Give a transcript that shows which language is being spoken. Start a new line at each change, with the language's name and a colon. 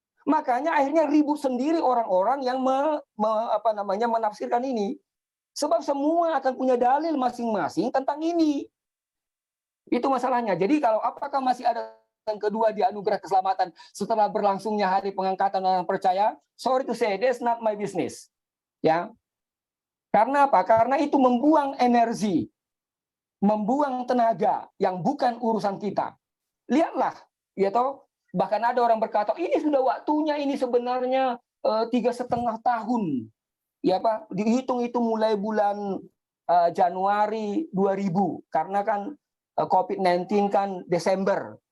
Indonesian: Makanya akhirnya ribut sendiri orang-orang yang menafsirkan ini. Sebab semua akan punya dalil masing-masing tentang ini. Itu masalahnya. Jadi kalau apakah masih ada yang kedua di anugerah keselamatan setelah berlangsungnya hari pengangkatan orang percaya?
English: Sorry to say, that's not my business.
Indonesian: Ya. Karena apa? Karena itu membuang energi, membuang tenaga yang bukan urusan kita. Lihatlah, ya toh. Bahkan ada orang berkata, ini sudah waktunya, ini sebenarnya 3,5 tahun. Ya Pak, dihitung itu mulai bulan Januari 2000, karena kan COVID-19 kan Desember.